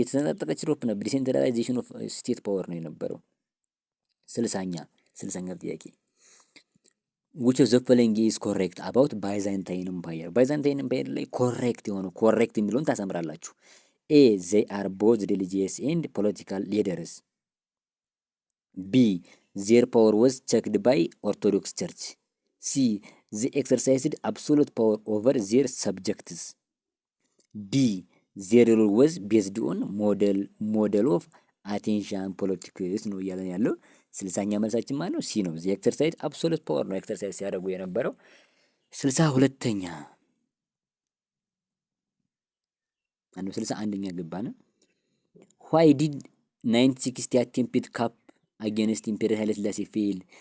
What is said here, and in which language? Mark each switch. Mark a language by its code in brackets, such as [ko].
[am] የተሰነጣጠቀች ኤሮፕ ነበር። [en] ዲሴንትራላይዜሽን ኦፍ ስቴት ፓወር [am] ነው የነበረው። ስልሳኛ ጥያቄ [en] which of the following is correct about ባይዛንታይን ኤምፓየር? [am] ባይዛንታይን ኤምፓየር ላይ ኮሬክት የሆነው ኮሬክት የሚለውን ታሰምራላችሁ። ኤ [en] they are both religious and political leaders. B their power was checked by Orthodox Church. C they exercised absolute power over their subjects. D their rule was based on model of አቴንሽን ፖለቲክስ [am] ነው እያለን ያለው። ስልሳኛ መልሳችን ማለት ነው ሲ ነው። [en] ዚ ኤክሰርሳይዝ አብሶሉት ፓወር [am] ነው ኤክሰርሳይዝ ሲያደርጉ የነበረው። 62ኛ 61ኛ ገባን። [en] ዋይ ዲድ 1960 አቴምፕት ካፕ አጌንስት ኢምፔሪየር ኃይለ ሥላሴ ፌል?